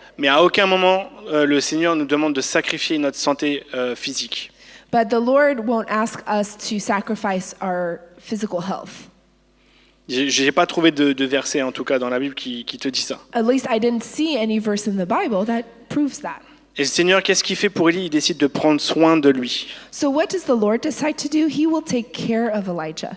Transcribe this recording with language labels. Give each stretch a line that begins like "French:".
French: Mais à aucun moment, le Seigneur nous demande de sacrifier notre santé physique.
English: But the Lord won't ask us to sacrifice our physical health.
French: J'ai pas trouvé de verset, en tout cas, dans la Bible qui te dit ça.
English: At least I didn't see any verse in the Bible that proves that.
French: Et le Seigneur, qu'est-ce qu'il fait pour Élie? Il décide de prendre soin de lui.
English: So what does the Lord decide to do? He will take care of Elijah.